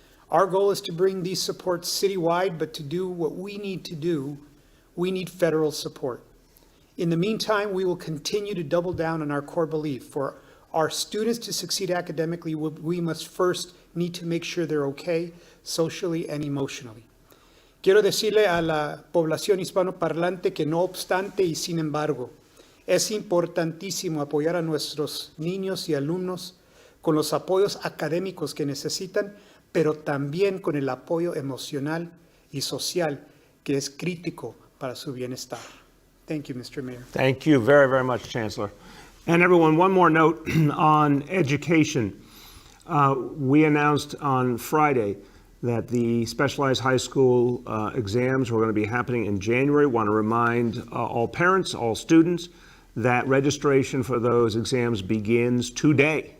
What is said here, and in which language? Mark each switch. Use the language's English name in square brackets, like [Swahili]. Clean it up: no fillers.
[English] Our goal is to bring these supports citywide, but to do what we need to do, we need federal support. In the meantime, we will continue to double down on our core belief. For our students to succeed academically, we must first need to make sure they're okay socially and emotionally. [Spanish] Quiero decirle a la población hispanoparlante que no obstante y sin embargo, es importantísimo apoyar a nuestros niños y alumnos con los apoyos académicos que necesitan, pero también con el apoyo emocional y social que es crítico para su bienestar. [English] Thank you, Mr. Mayor. Thank you very, very much, Chancellor. And everyone, one more note on education. We announced on Friday that the specialized high school exams were going to be happening in January. Want to remind all parents, all students, that registration for those exams begins today.